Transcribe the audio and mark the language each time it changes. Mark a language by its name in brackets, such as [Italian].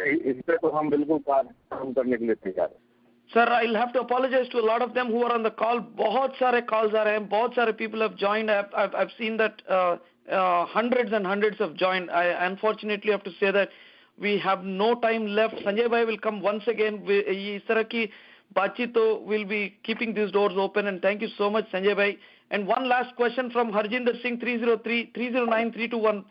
[Hindi] इस पे तो हम बिल्कुल काम करने के लिए तैयार हैं। [English] Sir, I'll have to apologize to a lot of them who are on the call. [Hindi] बहुत सारे calls आ रहे हैं, बहुत सारे [English] people have joined. I've seen that hundreds and hundreds have joined. I unfortunately have to say that we have no time left. Sanjay bhai will come once again. [Hindi] इस तरह की बातचीत तो [English] we'll be keeping these doors open, and thank you so much Sanjay bhai. And one last question from Harjinder Singh 303-309-321.